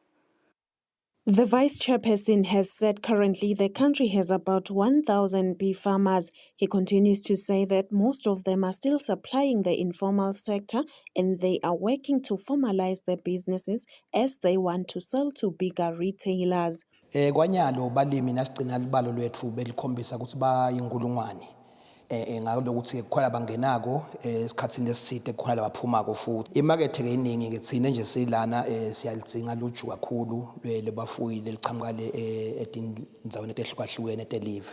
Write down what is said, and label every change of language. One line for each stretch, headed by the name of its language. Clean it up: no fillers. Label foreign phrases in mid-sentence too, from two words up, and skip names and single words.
English: The vice chairperson has said currently the country has about 1,000 bee farmers. He continues to say that most of them are still supplying the informal sector and they are working to formalize their businesses as they want to sell to bigger retailers.
Swati: Kwanyalo balimi nasigcina libalo lwethu belikhombisa ukuthi bayinkulungwane. Ngalokuthi kukhona bangenako esikhatsini eside kukhona labaphumako futhi. Imarket ke iningi ke thina nje silana siyalidzinga luju kakhulu lebafuyi lelichamuka etindaweni etehlukahlukene etelive.